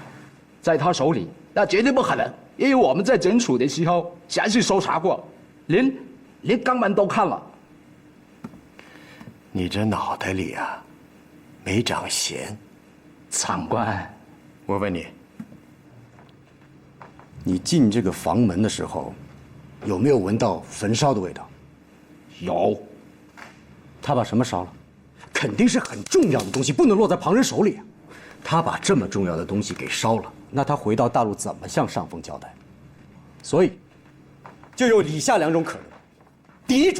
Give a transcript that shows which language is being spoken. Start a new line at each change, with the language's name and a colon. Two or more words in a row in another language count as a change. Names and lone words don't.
Chinese: 在他手裡，那絕對不可能，因為我們在整處的時候詳細搜查過，連肛門都看了。你這腦袋裡啊，沒長絃。長官，我問你，你進這個房門的時候，有沒有聞到焚燒的味道？有。他把什麼燒了？肯定是很重要的東西，不能落在旁人手裡。他把這麼重要的東西給燒了，那他回到大陸怎麼向上峰交代？所以，就有以下2種可能。第一種，